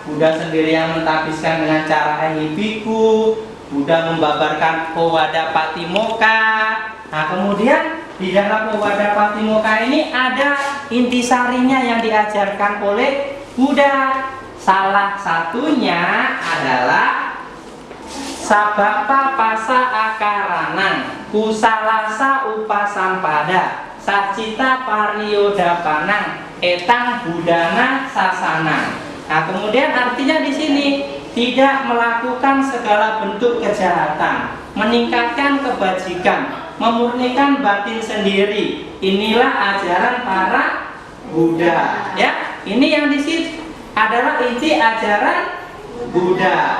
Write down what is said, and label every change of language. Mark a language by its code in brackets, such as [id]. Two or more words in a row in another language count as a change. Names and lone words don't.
[id] Buddha sendiri yang mentabiskan dengan cara biku. Buddha membabarkan Owada Patimokkha. Nah, kemudian di dalam Owada Patimokkha ini ada intisarinya yang diajarkan oleh Buddha. Salah satunya adalah [pi] Sabapa pasa akaranang kusalasa upasampada sacita pariyodapanang etang budana sasana. [id] Nah, kemudian artinya di sini tidak melakukan segala bentuk kejahatan, meningkatkan kebajikan, memurnikan batin sendiri. Inilah ajaran para Buddha. Ya, ini yang di sini adalah inti ajaran Buddha.